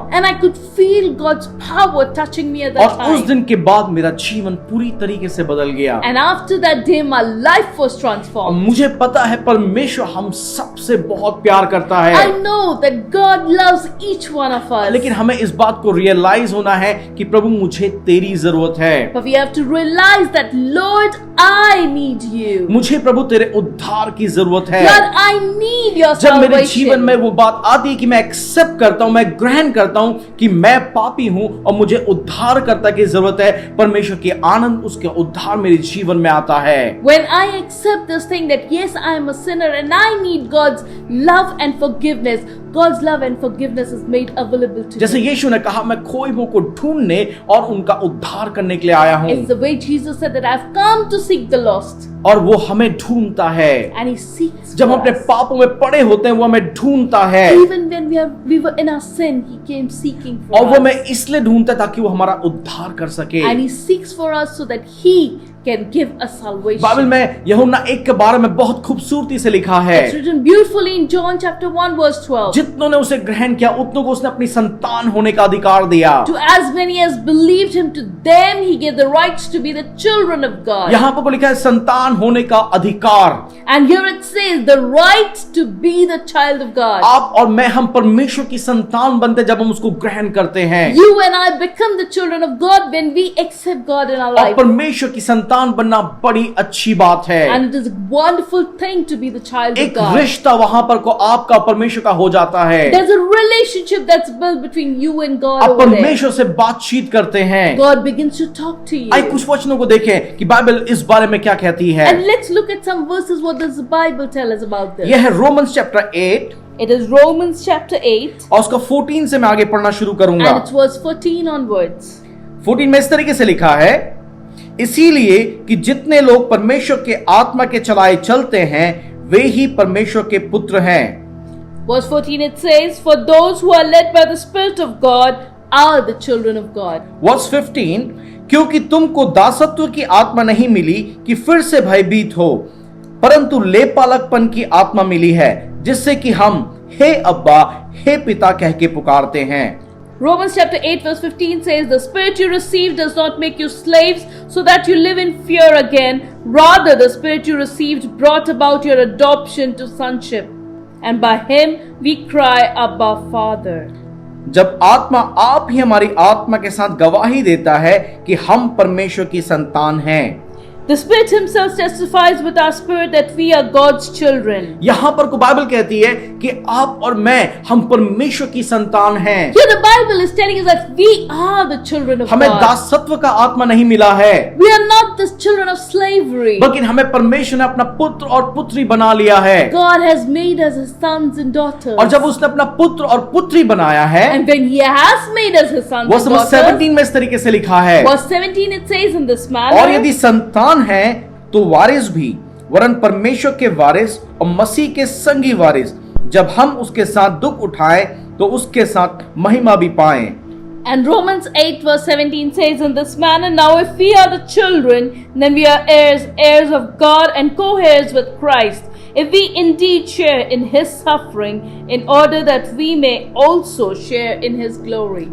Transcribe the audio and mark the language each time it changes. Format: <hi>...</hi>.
<en>And I could feel God's power touching me at that</en> <hi>और उस</hi> <en>time.</en> <hi>दिन के बाद मेरा जीवन पूरी तरीके से बदल गया।</hi> <en>And after that day, my life was</en> <hi>और</hi> <en>transformed.</en> <hi>मुझे पता है परमेश्वर हम सबसे बहुत प्यार करता</hi> <en>I</en> <hi>है,</hi> <en>know that God loves each one of us.</en> <hi>लेकिन हमें इस बात को रियलाइज होना है कि प्रभु मुझे तेरी जरूरत है।</hi> <en>But we have to realize that, Lord, I need you.</en> <hi>मुझे प्रभु तेरे उद्धार की जरूरत है।</hi> <en>Lord, I need your</en> <hi>जब मेरे जीवन</hi> <en>salvation.</en> <hi>में वो बात आती है कि मैं एक्सेप्ट करता हूं, मैं ग्रहण करता हूं कि मैं पापी हूं और मुझे उद्धारकर्ता की जरूरत है, परमेश्वर के आनंद उसके उद्धार मेरे जीवन में आता है।</hi> <en>When I accept this thing that yes, I am a sinner and I need God's love and forgiveness, God's love and forgiveness is made available to</en> <hi>जैसे</hi> <en>me.</en> <hi>यीशु ने कहा मैं खोए हुओं को ढूंढने और उनका उद्धार करने के लिए आया हूं,</hi> <en>It's the way Jesus said that I've come to seek the lost.</en> <hi>और वो हमें ढूंढता है।</hi> <en>And he seeks</en> <hi>जब</hi> <en>for</en> <hi>हम अपने</hi> <en>us.</en> <hi>पापों में पड़े होते हैं वो हमें ढूंढता है,</hi> <en>Even when we were in our sin, he came seeking for</en> <hi>और वो</hi> <en>us.</en> <hi>हमें इसलिए ढूंढता है ताकि वो हमारा उद्धार कर सके।</hi> <en>And he seeks for us so that he can give us salvation.</en> <hi>Bible में यूहन्ना 1 के बारे में बहुत खूबसूरती से लिखा है,</hi> <en>It's written beautifully in John chapter 1 verse 12.</en> <hi>जितनों ने उसे ग्रहण किया उतनों को उसने अपनी संतान होने का अधिकार दिया।</hi> <en>To as many as believed him, to them he gave the rights to be the children of God.</en> <hi>यहाँ पर लिखा है संतान होने का अधिकार।</hi> <en>And here it says the right to be the child of God.</en> <hi>आप और मैं हम परमेश्वर की संतान बनते जब हम उसको ग्रहण करते हैं,</hi> <en>You and I become the children of God when we accept God in our</en> <hi>और</hi> <en>life.</en> <hi>परमेश्वर की संतान बनना बड़ी अच्छी बात है।</hi> <en>And it is a wonderful thing to be the child of</en> <hi>एक</hi> <en>God.</en> <hi>रिश्ता वहां पर को आपका परमेश्वर का हो जाता है।</hi> <en>There's a relationship that's built between you and God</en> <hi>आप</hi> <en>over there.</en> <hi>परमेश्वर से बातचीत करते हैं।</hi> <en>God begins to talk to you.</en> <hi>आइए कुछ वचनों को देखें कि बाइबल इस बारे में क्या कहती है।</hi> <en>And let's look at some verses. What does the Bible tell us about this?</en> <hi>यह है Romans chapter 8</hi> <en>It is Romans chapter 8</en> <hi>और उसका 14 से मैं आगे पढ़ना शुरू करूंगा।</hi> <en>and it's verse 14 onwards.</en> <hi>14 में इस तरीके से लिखा है, इसीलिए कि जितने लोग परमेश्वर के आत्मा के चलाए चलते हैं वे ही परमेश्वर के पुत्र हैं।</hi> <en>Verse 14 it says, For those who are led by the Spirit of God are the children of God.</en> <hi>Verse 15, क्योंकि तुमको दासत्व की आत्मा नहीं मिली कि फिर से भयभीत हो, परंतु लेपालकपन की आत्मा मिली है, जिससे कि हम हे अब्बा हे पिता कह के पुकारते हैं।</hi> <en>Romans chapter 8 verse 15 says, The Spirit you received does not make you slaves so that you live in fear again. Rather, the Spirit you received brought about your adoption to sonship. And by Him we cry, Abba, Father.</en> <hi>जब आत्मा आप ही हमारी आत्मा के साथ गवाही देता है कि हम परमेश्वर की संतान हैं।</hi> <en>The Spirit Himself testifies with our spirit that we are God's children.</en> <hi>यहां पर को बाइबल कहती है कि आप और मैं हम परमेश्वर की संतान हैं।</hi> <en>Here the Bible is telling us that we are the children of</en> <hi>हमें</hi> <en>God.</en> <hi>दासत्व का आत्मा नहीं मिला है,</hi> <en>We are not the children of slavery.</en> <hi>बल्कि हमें परमेश्वर ने अपना पुत्र और पुत्री बना लिया है।</hi> <en>God has made us His sons and daughters.</en> <hi>और जब उसने अपना पुत्र और पुत्री बनाया है,</hi> <en>And when He has made us His sons</en> <hi>वो</hi> <en>and</en> <hi>समझ</hi> <en>daughters,</en> <hi>17 में इस तरीके से लिखा है,</hi> <en>verse 17 it says in this</en> <hi>और</hi> <en>manner,</en> <hi>यदि संतान है तो वारिस भी, वरन परमेश्वर के वारिस और मसीह के संगी वारिस, जब हम उसके साथ दुख उठाएं तो उसके साथ महिमा भी पाएं।</hi> <en>And Romans 8 verse 17 says in this manner, Now if we are the children, then we are heirs, heirs of God and co-heirs with Christ, if we indeed share in His suffering, in order that we may also share in His glory.</en>